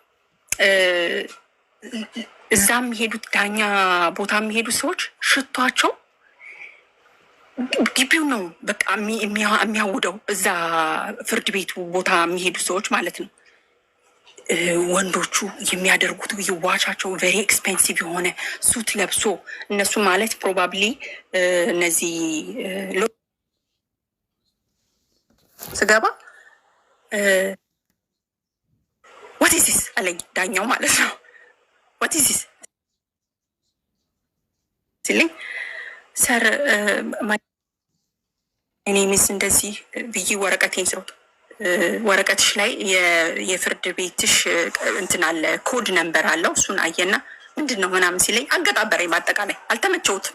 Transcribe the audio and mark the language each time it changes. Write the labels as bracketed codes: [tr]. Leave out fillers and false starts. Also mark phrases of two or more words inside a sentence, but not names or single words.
[am] እዛ የሚሄዱት ዳኛ ቦታ የሚሄዱት ሰዎች ሽቷቸው ግቢው ነው በቃ የሚያውደው። እዛ ፍርድ ቤቱ ቦታ የሚሄዱ ሰዎች ማለት ነው። ወንዶቹ የሚያደርጉት ዋቻቸው [en] very expensive [am] የሆነ ሱት ለብሶ እነሱ ማለት ፕሮባብሊ እነዚህ ስገባ [en] what is this [am] አለኝ ዳኛው ማለት ነው። [en] what is this [am] ሲለኝ ሰር እኔ ሚስ እንደዚህ ብዬ ወረቀቴን ስሮት ወረቀትሽ ላይ የፍርድ ቤትሽ እንትን አለ ኮድ ነምበር አለው። እሱን አየና ምንድን ነው ምናምን ሲለኝ አገጣበረኝ። በአጠቃላይ አልተመቸውትም።